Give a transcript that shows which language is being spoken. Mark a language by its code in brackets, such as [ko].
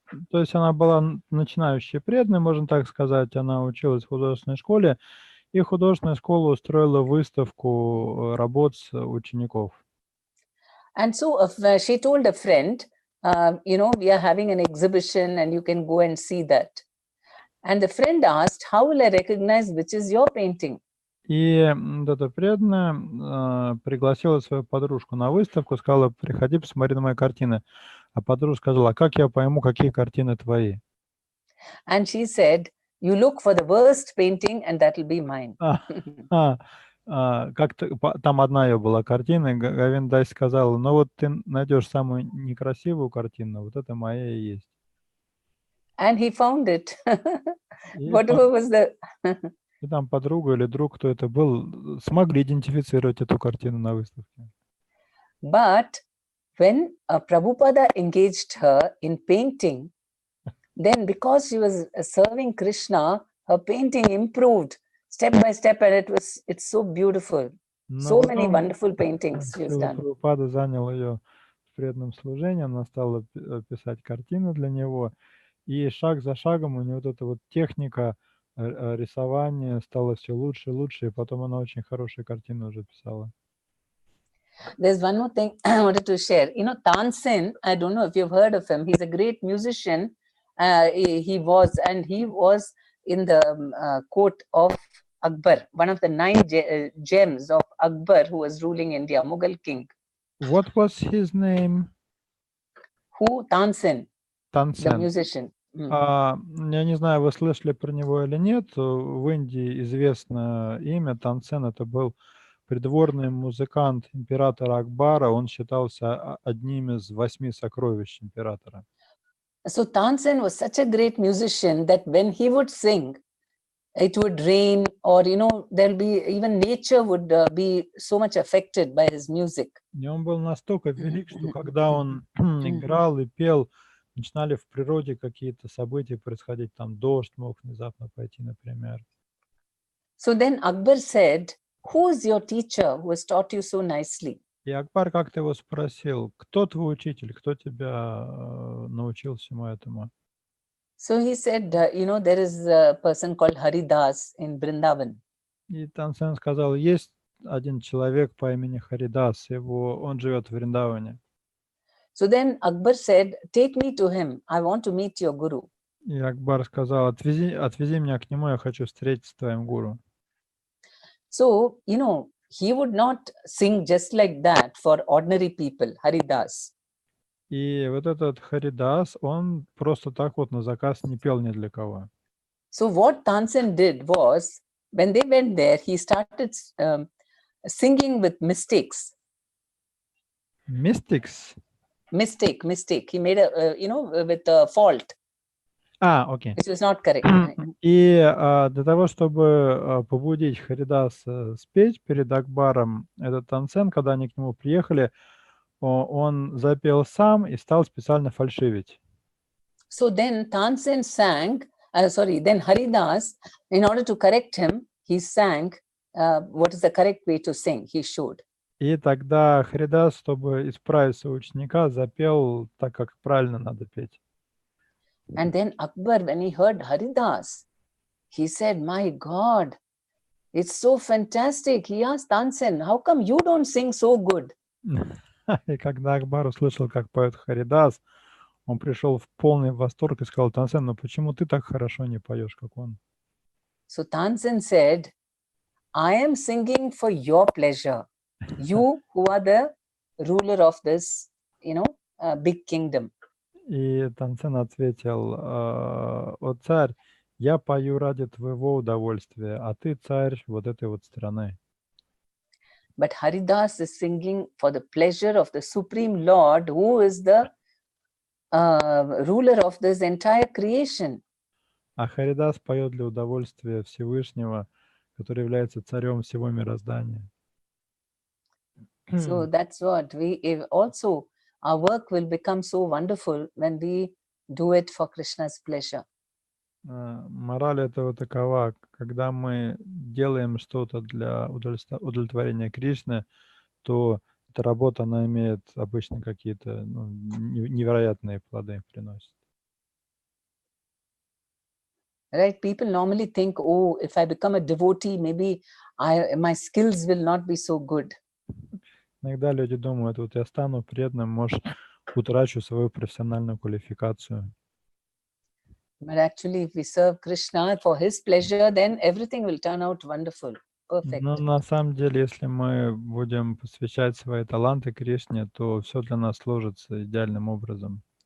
[ru] То есть она была начинающей преданной, можно так сказать. Она училась в художественной школе, и художественная школа устроила выставку работ учеников. [en] And so she told a friend, you know, we are having an exhibition and you can go and see that. And the friend asked, how will I recognize which is your painting? [ru] И эта преданная пригласила свою подружку на выставку, сказала, приходи, посмотри на мои картины. А подружка сказала, как я пойму, какие картины твои? [en] And she said, you look for the worst painting and that will be mine. [ru] там одна ее была картина, и Говиндай сказал, ну вот ты найдешь самую некрасивую картину, вот это моя и есть. [en] And he found it. [ru] И [en] Whatever was the... [ru] и там подруга или друг, кто это был, смогли идентифицировать эту картину на выставке. [en] But when Prabhupada engaged her in painting, then because she was serving Krishna, her painting improved step by step, and it's so beautiful. [ru] Но [en] So many [ru] потом [en] wonderful paintings she has [ru] Шрила [en] done. [ru] Прабхупада занял ее в преданном служении, она стала писать картины для него, и шаг за шагом у нее вот эта вот техника рисования стала все лучше и лучше, и потом она очень хорошие картины уже писала. [en] There's one more thing I wanted to share. You know, Tansen, I don't know if you've heard of him. He's a great musician. He was in the court of Akbar, one of the 9 gems of Akbar, who was ruling India, Mughal king. What was his name? Who? Tansen, the [ru] Танцен. [en] musician. [ru] Я не знаю, вы слышали про него или нет. В Индии известно имя Танцен. Это был придворный музыкант императора Акбара. Он считался одним из 8 сокровищ императора. [en] So Tansen was such a great musician that when he would sing, it would rain, or there'll be even nature would be so much affected by his music. [ru] И он был настолько велик, что когда он играл и пел, начинали в природе какие-то события происходить. Там дождь мог внезапно пойти, например. [en] So then Akbar said, "Who is your teacher who has taught you so nicely?" [ru] И Акбар как-то его спросил, кто твой учитель, кто тебя научил всему этому? [en] So he said, there is a person called Haridas in Vrindavan. [ru] И Танцен сказал, есть один человек по имени Харидас, он живет в Вриндаване. [en] So then Akbar said, "Take me to him. I want to meet your guru." [ru] И Акбар сказал, отвези меня к нему, я хочу встретиться с твоим гуру. [en] So, he would not sing just like that for ordinary people, Haridas. [ru] И вот этот Харидас, он просто так вот на заказ не пел ни для кого. [en] So what Tansen did was, when they went there, he started singing with mistakes. Mystics? Mistake. He made with a fault. [ru] Окей. [en] Which was not correct. [ru] И для того, чтобы побудить Харидаса спеть перед Акбаром, этот Танцен, когда они к нему приехали, он запел сам и стал специально фальшивить. [en] So then Tansen sang, then Haridas, in order to correct him, he sang what is the correct way to sing, he showed. [ru] И тогда Харидас, чтобы исправить своего ученика, запел так, как правильно надо петь. [en] And then Akbar, when he heard Haridas, he said, "My God, it's so fantastic." He asked Tansen, "How come you don't sing so good?" [ru] И когда Акбар услышал, как поет Харидас, он пришел в полный восторг и сказал, Танцен, ну почему ты так хорошо не поешь, как он? [en] So Tansen said, "I am singing for your pleasure. You who are the ruler of this, big kingdom." [ru] И Танцен ответил, о царь, я пою ради твоего удовольствия, а ты царь вот этой вот страны. [en] But Haridas is singing for the pleasure of the Supreme Lord, who is the ruler of this entire creation. [ru] А Харидас поет для удовольствия Всевышнего, который является царем всего мироздания. [en] So that's what our work will become so wonderful when we do it for Krishna's pleasure. [ru] Мораль этого такова, когда мы делаем что-то для удовлетворения Кришны, то эта работа, она имеет обычно какие-то невероятные плоды приносит. [en] Right? People normally think, oh, if I become a devotee, maybe my skills will not be so good. [ru] Иногда люди думают, вот я стану преданным, может, утрачу свою профессиональную квалификацию. [en] But actually, if we serve Krishna for his pleasure, then everything will turn out wonderful, perfect. [ru] Но на самом деле, если мы будем посвящать свои таланты Кришне, то все для нас сложится идеальным образом.